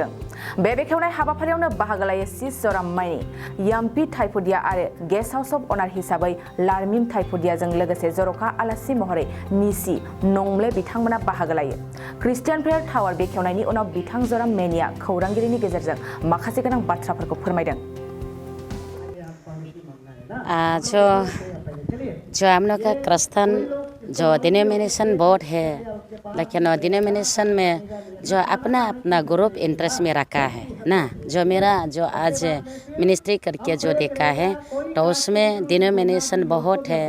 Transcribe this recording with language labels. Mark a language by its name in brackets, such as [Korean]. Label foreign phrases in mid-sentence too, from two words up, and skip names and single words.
[Bodo] बे बेखेवनाय हाबाफारियावनो बाहागो लायो सिस जराम माइनि याम्पि थाइफुदिया आरो [English] guest house of honour [Bodo] हिसाबै लारमिन थाइफुदियाजों लोगोसे जर'खा आलासि महरै निसि नंब्ले बिथांमोना बाहागो लायो। [English] Christian prayer tower [Bodo] बेखेवनायनि उनाव बिथां जराम मेनिया खौरांगिरिनि गेजेरजों माखासे गोनां बाथ्राफोरखौ फोरमायदों। [Hindi] जो हम लोग का क्रिस्चियन जो [English] denomination board [Hindi] है, लेकिन डिनोमिनेशन में जो अपना अपना [English] group interest [Hindi] में रखा है ना, जो मेरा जो आज मिनिस्ट्री करके जो देखा है तो उसमें डिनोमिनेशन बहुत है।